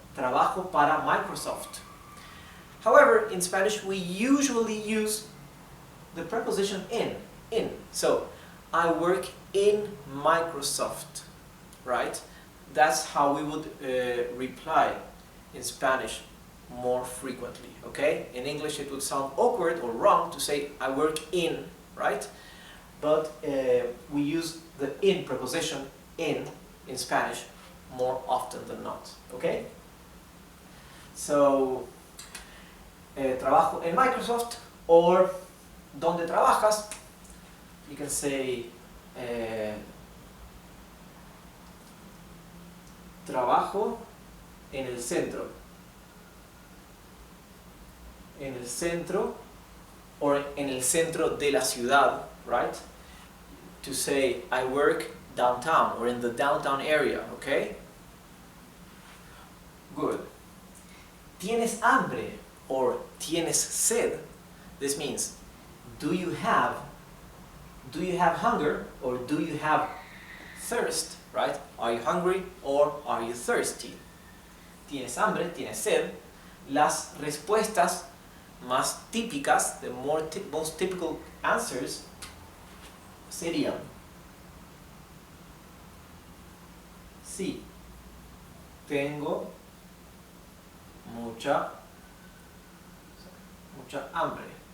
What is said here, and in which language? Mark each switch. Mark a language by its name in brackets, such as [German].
[Spanish] Trabajo para Microsoft. [English] However, in Spanish we usually use the preposition in. So, I work in Microsoft, right? That's how we would reply in Spanish more frequently, okay? In English it would sound awkward or wrong to say I work in, right? But we use the in preposition in Spanish more often than not, okay? So, [Spanish] trabajo en Microsoft, [English] or [Spanish] ¿dónde trabajas? [English] You can say [Spanish] trabajo en el centro. En el centro, or en el centro de la ciudad, right? [English] To say I work downtown or in the downtown area, okay? Good. [Spanish] ¿Tienes hambre [English] or [Spanish] tienes sed? [English] This means do you have hunger or do you have thirst, right? Are you hungry or are you thirsty? [Spanish] ¿Tienes hambre? ¿Tienes sed? Las respuestas más típicas, [English] the most typical answers [Spanish] serían sí, tengo mucha hambre.